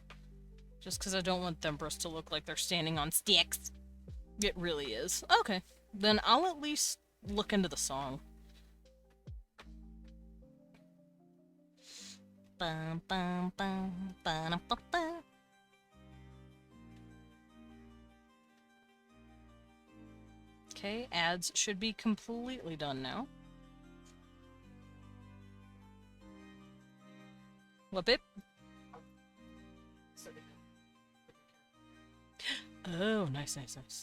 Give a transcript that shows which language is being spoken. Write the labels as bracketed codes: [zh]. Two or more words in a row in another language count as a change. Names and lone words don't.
[en] Just because I don't want Thembris to look like they're standing on sticks. It really is. Okay, then I'll at least look into the song. Bum, bum, bum, ba-dum-ba-ba. Okay, ads should be completely done now. Whoop it. Oh, nice, nice, nice.